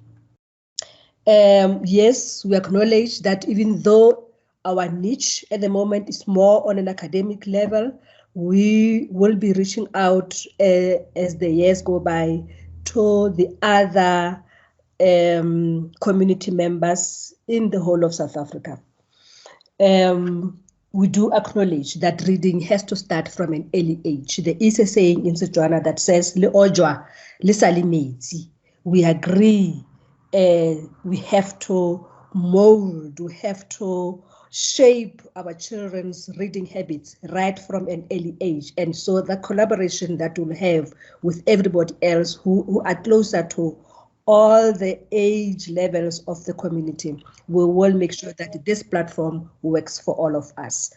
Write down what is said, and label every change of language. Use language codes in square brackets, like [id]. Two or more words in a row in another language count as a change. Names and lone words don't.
[en] Yes, we acknowledge that even though our niche at the moment is more on an academic level, we will be reaching out as the years go by to the other community members in the whole of South Africa. We do acknowledge that reading has to start from an early age. There is a saying in Setswana that says, [tn] "Le ojwa, le sale metsi." [en] We agree. We have to mold, we have to shape our children's reading habits right from an early age. And so the collaboration that we'll have with everybody else who are closer to all the age levels of the community, we will make sure that this platform works for all of us.